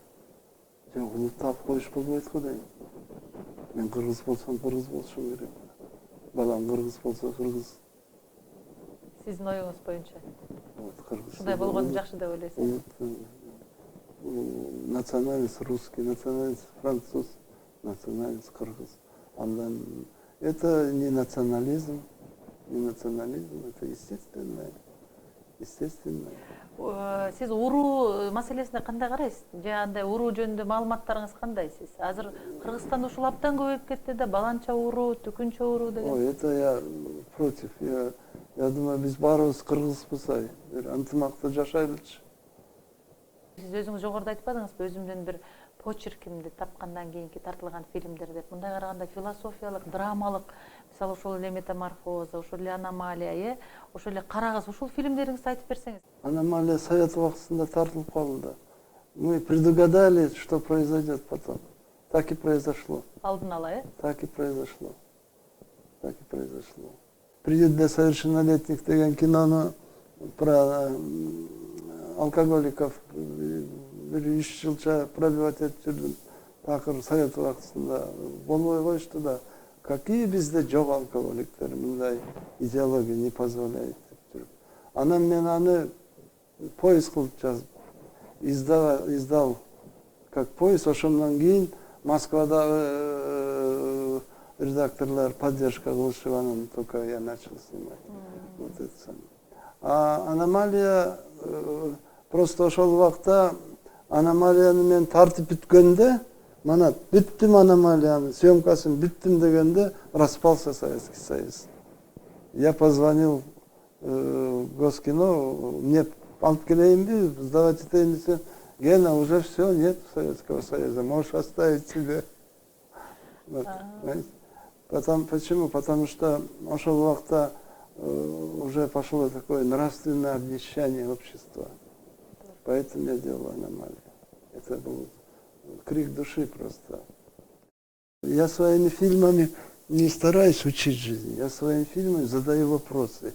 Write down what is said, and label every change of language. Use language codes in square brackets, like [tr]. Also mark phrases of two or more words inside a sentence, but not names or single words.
[ky] Жок, улутту алып коюш болбойт го дейм. Мен кыргыз болсом кыргыз болушум керек. Балам кыргыз болсо кыргыз. Сиздин оюңуз боюнча. Кыргыз. Ушундай болгону жакшы деп ойлойсуз. [ru] Национальность русский, национальность француз, национальность кыргыз. [ky] Андан [ru] это не национализм, это естественное. [ky] Сиз уруу маселесине кандай карайсыз? Же андай уруу жөнүндө маалыматтарыңыз кандай сиз? Азыр Кыргызстанда ушул абдан көбөйүп кетти да, баланча уруу, түкүнчө уруу деген. Ой, [ru] это я против. Я думаю, [ky] биз баарыбыз кыргызбыз, бир ынтымакта жашайлычы. Сиз өзүңүз жогоруда айтпадыңызбы, өзүмдүн бир почеркимди тапкандан кийинки тартылган фильмдер деп. Мындай караганда философиялык, драмалык, мисалы ошол эле метаморфоза, ошол эле аномалия, ошол эле Карагыз, ушул фильмдериңизди айтып берсеңиз. Аномалия совет убактысында тартылып калды. [ru] Мы предугадали, что произойдет потом. Так и произошло. [ky] Алдын ала, [ru] Так и произошло. [ky] «Приют для совершеннолетних» деген кинону [ru] про алкоголиков [ky] бир 3 жылча пробивать этип жүрдүм. Такыр совет убактысында болбой коюшту да. Какие бизде жок алкоголиктер, мындай идеология [ru] не позволяет [ky] деп жүрүп. Анан мен аны поиск кылып жазып, [ru] издал как поиск. [ky] Ошондон кийин Москвадагы редакторлар поддержка кылышып, анан [ru] только я начал снимать. Вот это самое. А аномалия просто [ky] ошол убакта аномалияны мен тартып бүткөндө, мана бүттүм аномалияны, съемкасын бүттүм дегенде [ru] распался Советский Союз. Я позвонил Госкино, мне [ky] алып келейинби, сдавать этейин десем, [ru] Гена, уже все, нет Советского Союза, можешь оставить себе. Вот, почему? Потому что [ky] ошол убакта [ru] уже пошло такое нравственное обнищание общества. Поэтому я делал аномалию. Это был крик души просто. Я своими фильмами не стараюсь учить жизнь. Я своими фильмами задаю вопросы.